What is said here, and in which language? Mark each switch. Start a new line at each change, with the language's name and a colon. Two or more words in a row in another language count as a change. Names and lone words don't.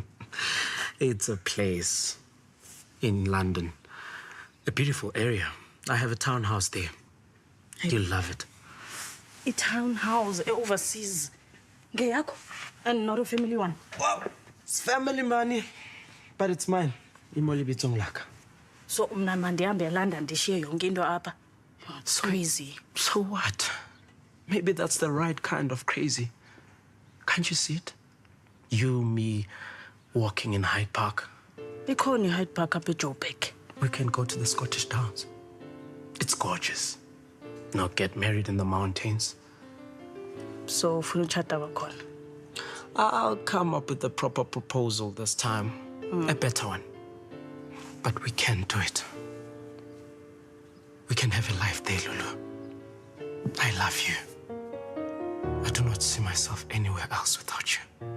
English: It's a place in London. A beautiful area. I have a townhouse there. You'll love it. A townhouse overseas. Ngeyakho and not a family one. Wow. It's family money, but it's mine.
Xhosa: Imoli bitsong laka. So mna mandihambe eLondon ndishiye yonke into apha.
English: It's crazy. So what? Maybe that's the right kind of crazy. Can't you see it? You, me, walking in Hyde Park.
Xhosa: Ikhona Hyde Park up eJoburg.
English: We can go to the Scottish Downs. It's gorgeous. Now get married in the mountains.
Xhosa: So ufuna utshata kwakhona.
English: I'll come up with a proper proposal this time. A better one. But we can do it. We can have a life there, Lulu. I love you. I do not see myself anywhere else without you.